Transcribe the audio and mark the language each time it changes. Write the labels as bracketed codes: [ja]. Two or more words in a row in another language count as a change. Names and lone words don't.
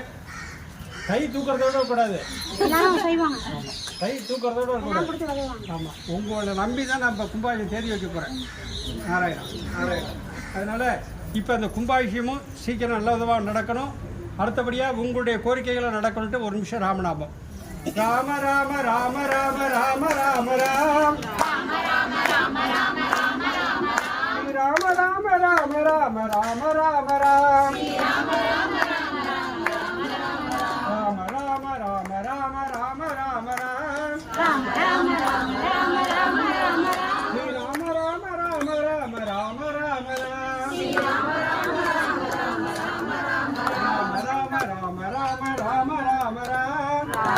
[ta] கை தூக்கிறதோட கூடாது. கை தூக்கிறதோட கூடாது. ஆமாம், உங்களை நம்பி தான் நான் இப்போ கும்பாபிஷேகம் தேதி வைக்க போகிறேன். நாராயணம். அதனால் இப்போ அந்த கும்பாபிஷேகமும் சீக்கிரம் நல்ல விதமாக நடக்கணும். அடுத்தபடியாக உங்களுடைய கோரிக்கைகளை நடக்கணுன்ட்டு ஒரு நிமிஷம் ராமநாமம். ராம ராம ராம ராம ராம ராம ராம் ராம ராம ராம ராம ராம ராம ராம ராம ராம ராம ராம ராம் ராம ராம ராம ராம ராம ராம ராம ராம் ராம ராம ராம ராம ராம ராம ராம் ராம ராம ராம ராம ராம ராம ராம் ராம ராம ராம ராம ராம ராம ராம ராம ராம ராம்